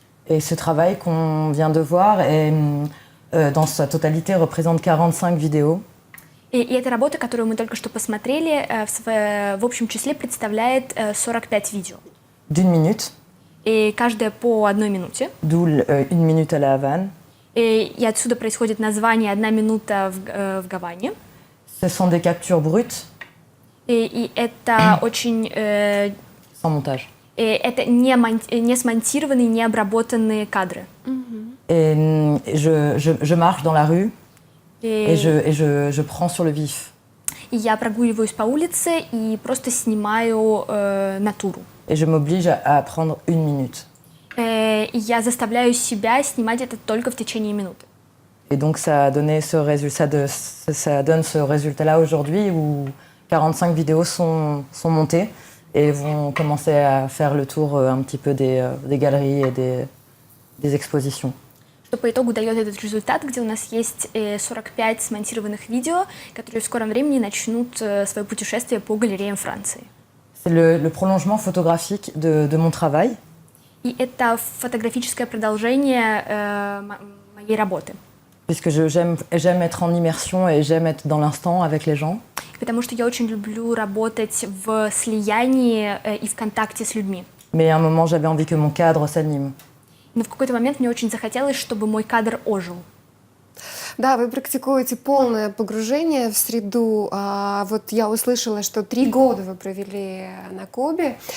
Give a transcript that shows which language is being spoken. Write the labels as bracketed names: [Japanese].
[French] Et ce travail qu'on vient de voir dans sa totalité représente 45 vidéos. [Russian] И эта работа, которую мы только что посмотрели, в общем числе представляет 45 видео. [French] D'une minute, [Russian] И каждая по 1 минуте. [French] d'où 1 minute à la Havane. [Russian] И отсюда происходит название «1 минута в Гаване». [French] Ce sont des captures brutes, [Russian] И это очень... [French] sans montage. [Russian] И это не смонтированные, не обработанные кадры. [French] Et je marche dans la rue et [Russian] И [French] je prends sur le vif. [Russian] я прогуливаюсь по улице и просто снимаю натуру. [French] Et je m'oblige à prendre 1 minute. [Russian] И я заставляю себя снимать это только в течение минуты. [French] Et donc ça a donné ça donne ce résultat-là aujourd'hui où 45 vidéos sont montées et vont commencer à faire le tour un petit peu des galeries et des expositions. [Russian] Что по итогу дает этот результат, где у нас есть 45 смонтированных видео, которые в скором времени начнут свое путешествие по галереям Франции. [French] C'est le prolongement photographique de mon travail. [Russian] И это фотографическое продолжение моей работы. [French] Puisque j'aime être en immersion et j'aime être dans l'instant avec les gens. [Russian] Потому что я очень люблю работать в слиянии и в контакте с людьми. [French] Mais à un moment, j'avais envie que mon cadre s'anime. [Russian] Но в какой-то момент мне очень захотелось, чтобы мой кадр ожил. Да, вы практикуете полное погружение в среду. Вот я услышала, что 3 года вы провели на Кубе.